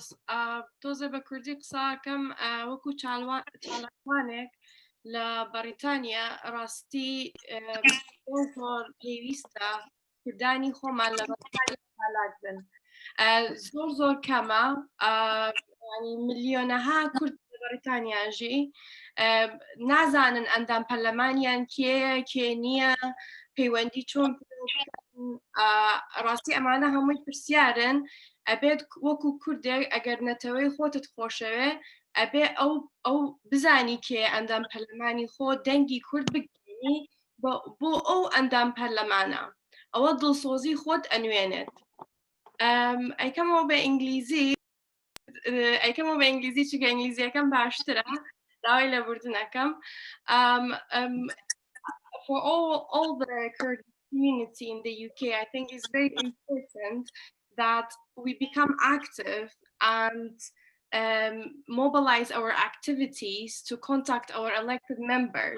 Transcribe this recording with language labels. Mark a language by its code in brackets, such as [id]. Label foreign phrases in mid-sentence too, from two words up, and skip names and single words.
[ckb] تۆزە بە کوردی قساکەم وەکو چالاکوانێک لە بەریتانیا ڕاستی زۆر پێویستە کردانی خۆمان لە بەریتانیا چالاک بن. زۆر کەمە يعني مليونها كرد بريطانيا جي نازانن ئەندام پەرلەمانیان کێ نییە پەیوەندی چۆن ڕاستی ئەمانە هەمووی پرسیارن ئەبێت وەکو کوردێک ئەگەر نەتەوەی خۆتت خۆشەوێ ئەبێ ئەو بزانی کێ ئەندام پەرلەمانی خۆ دەنگی کورد بگەینی بۆ ئەو ئەندام پەرلەمانە ئەوە دڵسۆزی خۆت ئەنوێنێت ئەیکەمەوە بە ئینگلیزی چکە ئینگلیزیەکەم باشترە داوای لەبوردنەکەم [en] for all the Kurd community in the UK, I think it's very important that we become active and mobilize our activities to contact our elected members.